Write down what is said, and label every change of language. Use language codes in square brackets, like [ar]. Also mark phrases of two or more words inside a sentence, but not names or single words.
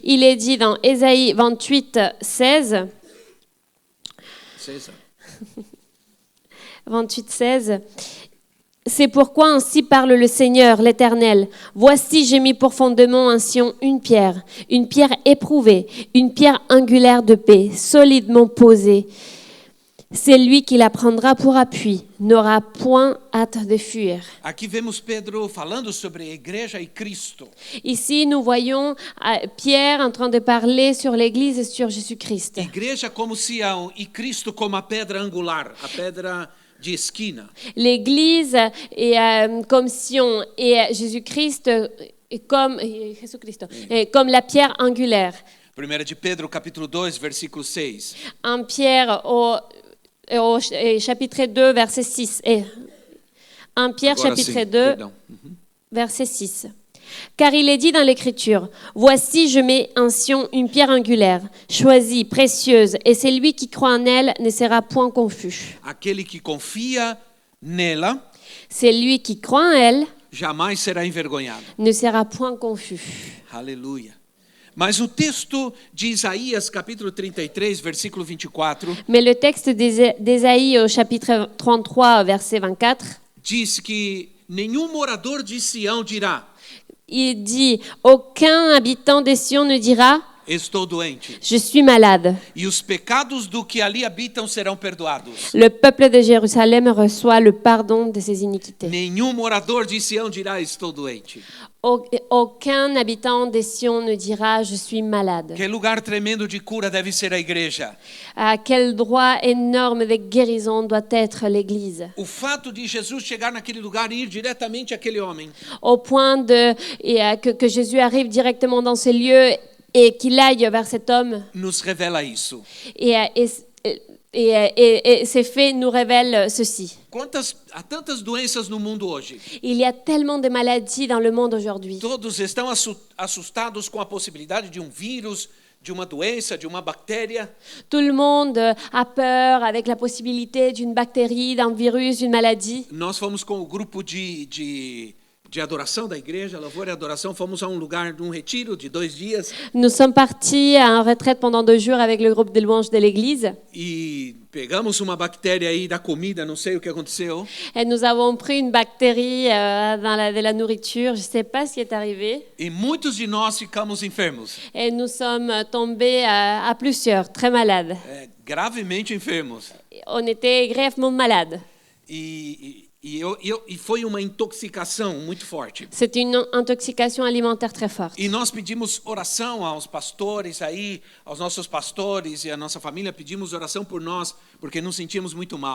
[fr] Il est dit dans Ésaïe 28, 16, 28, 16, c'est pourquoi ainsi parle le Seigneur, l'Éternel. Voici, j'ai mis pour fondement en Sion une pierre éprouvée, une pierre angulaire de paix, solidement posée. C'est lui qui la prendra pour appui, n'aura point hâte de fuir. [pt] Aqui vemos Pedro falando sobre a igreja e Cristo. [fr] Ici, nous voyons Pierre en train de parler sur l'Église et sur Jésus-Christ. [pt] Igreja como Sião e Cristo como a pedra angular, a pedra de esquina. [fr] L'Église est comme Sion et Jésus-Christ est comme comme la pierre angulaire. [pt] 1 de Pedro capítulo 2, versículo 6. [fr] 1 Pierre au chapitre 2, verset 6. 1 Pierre [pt] Agora [fr] chapitre [pt] sim, [fr] 2, [pt] perdão. [fr] verset 6. Car il est dit dans l'Écriture, « Voici, je mets en Sion une pierre angulaire, choisie, précieuse, et celui qui croit en elle ne sera point confus. [pt] Aquele que confia nela [fr] Celui qui croit en elle [pt] jamais será envergonhado. [fr] ne sera point confus. » [pt] Aleluia. Mas o texto de Isaías, capítulo 33, versículo 24, [fr] Mais le texte d'Ésaïe au chapitre 33, verset 24, [pt] diz que nenhum morador de Sião dirá: [fr] il dit, « Aucun habitant de Sion ne dira, [pt] estou doente. [fr] je suis malade. [pt] E os pecados do que ali habitam serão perdoados. [fr] Le peuple de Jérusalem reçoit le pardon de ses iniquités. [pt] Nenhum morador de Sião dirá: estou doente. [fr] Aucun habitant de Sion ne dira, je suis malade. [pt] Que lugar tremendo de cura deve ser a igreja. [fr] Quel droit énorme de guérison doit être l'Église. [pt] O fato de Jesus chegar naquele lugar e ir diretamente àquele homem [fr] Au point que Jésus arrive directement dans ce lieu et qu'il aille vers cet homme. [pt] nos revela isso. [fr] Et ces faits nous révèlent ceci. [pt] Há tantas doenças no mundo hoje. [fr] Il y a tellement de maladies dans le monde aujourd'hui. [pt] Todos estão assustados com a possibilidade de um vírus, de uma doença, de uma bactéria. [fr] Tout le monde a peur avec la possibilité d'une bactérie, d'un virus, d'une maladie. [pt] Nós fomos com o grupo de adoração da igreja, Louvor e Adoração, fomos a um lugar, num retiro de 2 dias. [fr] Nous sommes partis à une retraite pendant 2 jours avec le groupe de louanges de l'église. [pt] E pegamos uma bactéria aí da comida, não sei o que aconteceu. [fr] Et nous avons pris une bactérie de la nourriture, je ne sais pas ce qui est arrivé. [pt] E muitos de nós ficamos enfermos. [fr] Et nous sommes tombés à plusieurs, très malades. [pt] Gravemente enfermos. [fr] On était grièvement malades. [pt] E foi uma intoxicação muito forte. [fr] C'était une intoxication alimentaire très forte. [pt] E nós pedimos oração aos pastores aí, aos nossos pastores e à nossa família, pedimos oração por nós, porque nos sentíamos muito mal.